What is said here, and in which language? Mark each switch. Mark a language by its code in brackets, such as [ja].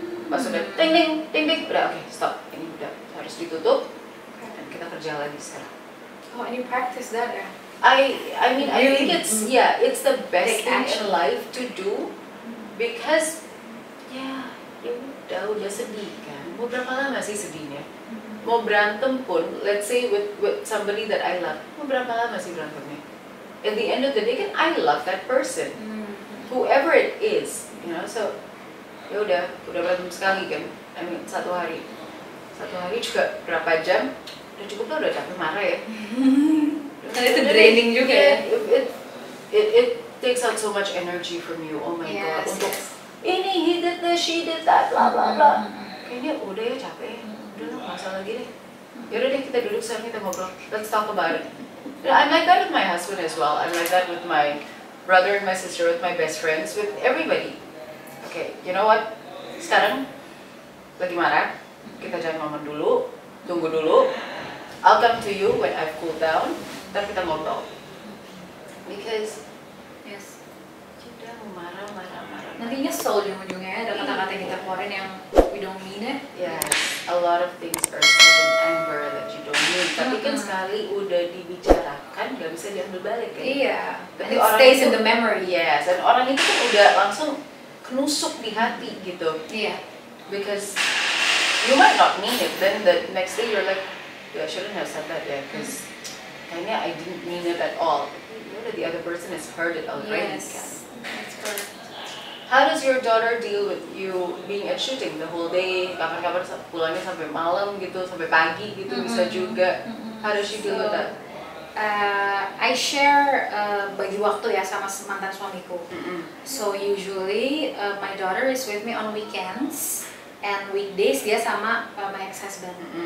[id] Pas udah ding ding, udah oke, stop, ini udah harus ditutup, dan kita kerja lagi sekarang. [en] Oh, and you practice that ya? I mean, I think it's the best thing in life to do, because [id] ya udah sedih kan. Mau berapa lama sih sedihnya? Mau berantem pun, [en] let's say with somebody that I love, [id] mau berapa lama sih berantemnya? [en] At the end of the day kan I love that person, whoever it is, you know. [id] So ya udah berantem sekali kan. [en] I mean, [id] satu hari juga berapa jam? Udah cukup lah, udah capek marah ya. Dan itu draining juga ya. [en] It takes out so much energy from you. Oh my god, [id] untuk ini, [en] he did this, she did that, blah blah blah. [id] Kayaknya udah ya, capek. Udah lah, nggak usah lagi deh. Yaudah deh, kita duduk sekarang, kita ngobrol. [en] Let's talk about it. I'm like that with my husband as well. I'm like that with my brother and my sister, with my best friends, with everybody. Okay, you know what? [id] Sekarang lagi marah, kita jangan ngomong dulu, tunggu dulu. [en] I'll come to you when I've cooled down. [id] Ntar kita ngobrol. [en] Because [id] udah marah. Nanti nyesel ujung-ujungnya, ada kata-kata yang kita keluarin yang [en] we don't mean it. Yes, a lot of things are said in anger that you don't mean. [id] Tapi kan sekali udah dibicarakan, gak bisa diambil balik kan? Iya. Tapi [en] it [id] orang [en] stays [id] itu, [en] in the memory. Yes, [id] dan orang itu kan udah langsung kenusuk di hati gitu. Iya. [en] Because you might not mean it, then the next day you're like, I shouldn't have said that ya, because [id] kayaknya [en] I didn't mean it at all. The other person has heard it already. Yes, that's correct. How does your daughter deal with you being at shooting the whole day? [id] Kapan-kapan pulangnya sampai malam gitu, sampai pagi gitu bisa juga. [en] How does she deal with that? I share [id] bagi waktu ya sama mantan suamiku. [en] So usually my daughter is with me on weekends, and weekdays [id] dia sama [en] my ex-husband.